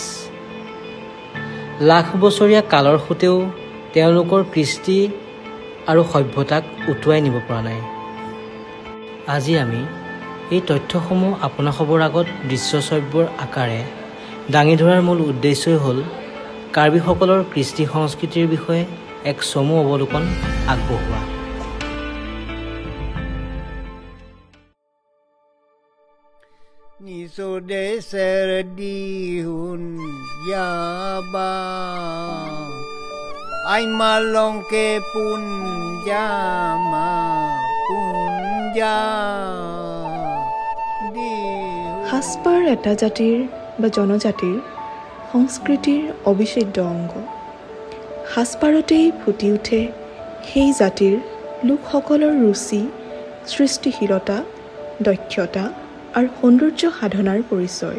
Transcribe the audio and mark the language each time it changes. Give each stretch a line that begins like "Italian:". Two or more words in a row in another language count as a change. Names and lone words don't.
Assamese: লাখ বছৰীয়া কালৰ সোঁতেও তেওঁলোকৰ কৃষ্টি আৰু সভ্যতাক উটুৱাই নিব পৰা নাই। আজি আমি এই তথ্যসমূহ আপোনাসৱৰ আগত দৃশ্যশ্ৰব্যৰ আকাৰে দাঙি ধৰাৰ মূল উদ্দেশ্যই হ'ল কাৰ্বিসকলৰ কৃষ্টি সংস্কৃতিৰ বিষয়ে এক চমু অৱলোকন আগবঢ়োৱা।
Karbi: Nisodeser dihun yaba ay malongke punjama punja।
Assamese: সাজপাৰ এটা জাতিৰ বা জনজাতিৰ সংস্কৃতিৰ অবিচ্ছেদ্য অংগ। সাজপাৰতেই ফুটি উঠে সেই জাতিৰ লোকসকলৰ ৰুচি, সৃষ্টিশীলতা, দক্ষতা আৰু সৌন্দৰ্য সাধনাৰ পৰিচয়।